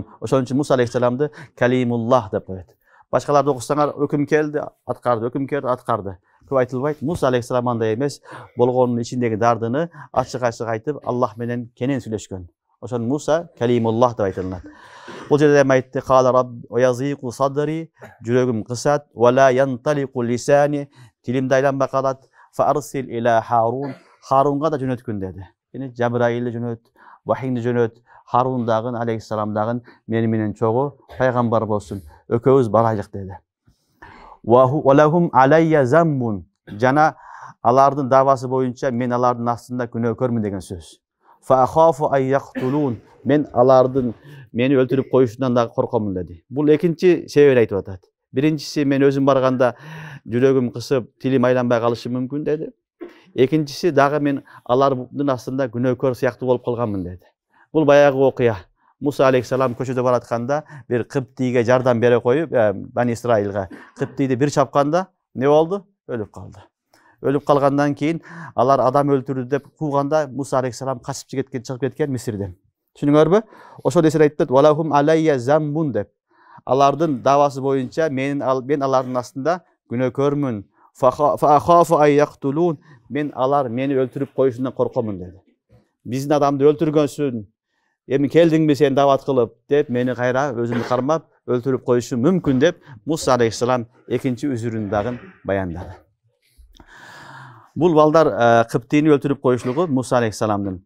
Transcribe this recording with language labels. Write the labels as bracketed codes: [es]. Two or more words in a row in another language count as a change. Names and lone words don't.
[ky] Ошон үчүн Муса алейхиссаламды Калимуллах деп коет. Башкаларды окусаңар, өкүм келди, аткарды, өкүм келди, аткарды. Көп айтылбайт. Муса алейхиссалам андай эмес, болгонун ичиндеги дардыны ачык-ачык айтып, Аллах менен кенен сүйлөшкөн. Ошон Муса Калимуллах деп айтылат. Бул жерде эми айтты: [ar] "قال رب ويضيق صدري", [ky] жүрөгүм кысат, [ar] "ولا ينطلق لساني", [ky] тилим айланбай калат, [ar] "فأرسل إلى هارون", [ky] Харунга да жөнөткүн деди. Яни Жабраилди жөнөт, Вахийди жөнөт, Харун дагы алейхиссалам дагы мени менен чогуу пайгамбар болсун. Экөөбүз барайлык деди. [ar] "ولهم علي ذنب", [ky] жана алардын давасы боюнча мен алардын астында күнөөкөрмүн деген сөз. [ar] "فأخاف أن يقتلون", [ky] мен алардын мени өлтүрүп коюшунан дагы коркомун деди. Бул экинчи себебин айтып атат. Биринчиси мен өзүм барганда жүрөгүм кысып, тилим айланбай калышы мүмкүн деди. Экинчиси дагы мен алардын астында күнөөкөр сыяктуу болуп калганмын деди. Бул баягы окуя. Муса алейхиссалам көчөдө баратканда бир Кыптийге жардам бере коюп, Бани Исраилга Кыптийди бир чапканда не болду? Өлүп калды. Өлүп калгандан кийин алар адам өлтүрдү деп кууганда Муса алейхиссалам качып чыгып кеткен Мисирден. Түшүнүңөрбү? Ошол эсер айтты: [ar] "ولهم علي ذنب" [ky] деп. Алардын давасы боюнча мен алардын астында күнөөкөрмүн. [ar] "فأخاف أن يقتلون", [ky] мен алар мени өлтүрүп коюшунан коркомун деди. Биздин адамды өлтүргөнсүн, эми келдиңби сен дават кылып деп мени кайра өзүнү кармап өлтүрүп коюшу мүмкүн деп Муса алейхиссалам экинчи үзүрүн дагы баяндады. Бул балдар Кыптийни өлтүрүп коюшлугу Муса алейхиссаламдын.